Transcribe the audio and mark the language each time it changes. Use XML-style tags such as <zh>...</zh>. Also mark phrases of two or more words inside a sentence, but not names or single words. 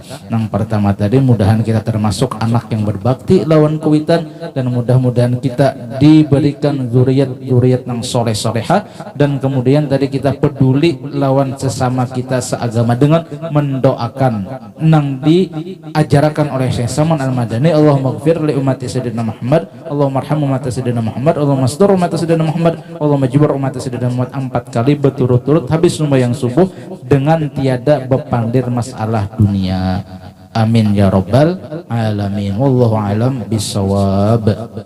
<bjn>Yang pertama tadi mudahan kita termasuk anak yang berbakti lawan kuitan, dan mudah-mudahan kita diberikan zuriat yang soleh-soleha, dan kemudian tadi kita peduli lawan sesama kita seagama dengan mendoakan nang diajarkan oleh Syekh Saman Al-Madani.</bjn> <ar>اللهم اغفر لأمة سيدنا محمد، اللهم ارحم أمة سيدنا محمد، اللهم استر أمة سيدنا محمد، اللهم اجبر أمة سيدنا محمد 4</ar> <bjn>kali berturut-turut habis sembahyang subuh dengan tiada bepandir masalah dunia.</bjn> <ar>آمين يا رب العالمين. والله أعلم بالصواب.</ar>